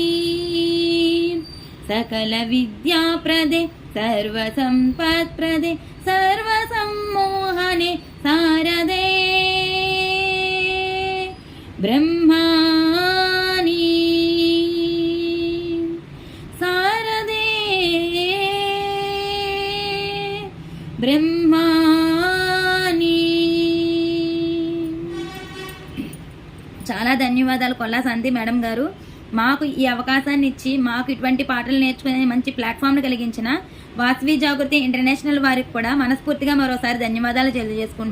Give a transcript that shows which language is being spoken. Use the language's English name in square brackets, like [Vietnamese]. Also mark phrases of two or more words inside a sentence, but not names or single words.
[Kannada] ಸಕಲ ವಿದ್ಯಾಪ್ರದೆ ಸರ್ವ ಸಂಪತ್ಪ್ರದೆ ಸರ್ವ ಸಮ್ಮೋಹನೆ ಸಾರದೆ ಬ್ರಹ್ಮಾಣಿ ಸಾರದೆ బ్రహ్మాణి. [Telugu] చాలా ధన్యవాదాలు కొల్లా శాంతి మేడం గారు. మాకు ఈ అవకాశాన్ని ఇచ్చి మాకు ఇటువంటి పాటలు నేర్చుకునే మంచి ప్లాట్ఫామ్ను కలిగించిన వాసవి జాగృతి ఇంటర్నేషనల్ వారికి కూడా మనస్ఫూర్తిగా మరోసారి ధన్యవాదాలు తెలియజేసుకుంటున్నాను.